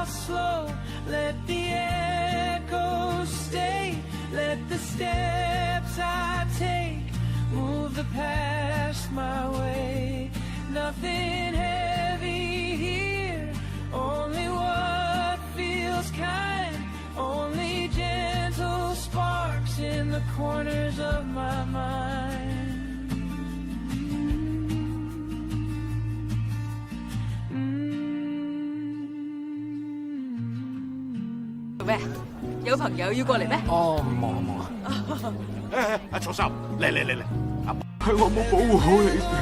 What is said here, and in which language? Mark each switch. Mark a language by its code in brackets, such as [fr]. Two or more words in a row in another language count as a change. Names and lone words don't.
[en] slow, let the echoes stay, let the steps I take move the past my way. Nothing heavy here, only what feels kind, only gentle sparks in the corners of my mind. [yue] 咩？有朋友要過嚟咩？哦，冇啊。阿初三，嚟，係我冇保護好你。